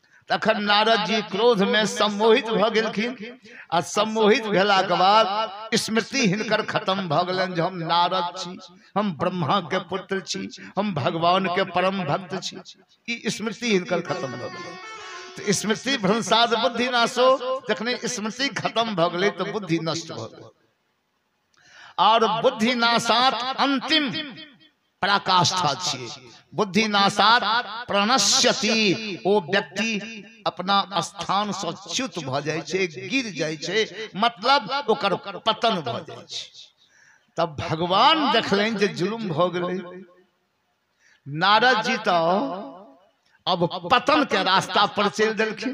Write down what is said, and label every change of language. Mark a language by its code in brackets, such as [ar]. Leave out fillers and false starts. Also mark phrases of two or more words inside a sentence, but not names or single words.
[mai] तखन नारद जी क्रोध में सम्मोहित भ गेलखिन आ सम्मोहित भेला के बाद स्मृति हिनकर खत्म भ गेलन जे हम नारद छी, हम ब्रह्मा के पुत्र छी, हम भगवान के परम भक्त छी। ई स्मृति हिनकर खत्म भ गेल। [sa] तो स्मृति भ्रंशाद बुद्धि नाशो, [mai] जखने स्मृति खत्म भ गेलै तो बुद्धि नष्ट भ गेल। और [sa] बुद्धि नाशात [mai] अंतिम पराकाष्ठा छियै। [sa] बुद्धि नाशात प्रणश्यति, [mai] ओ व्यक्ति अपना स्थान से च्युत भ जाय छै, गिर जाय छै, मतलब ओकर पतन भ जाय छै। तब भगवान देखलनि जे जुलुम भ गेलै। नारद जी तो अब पतन के रास्ता पर चल देलखिन।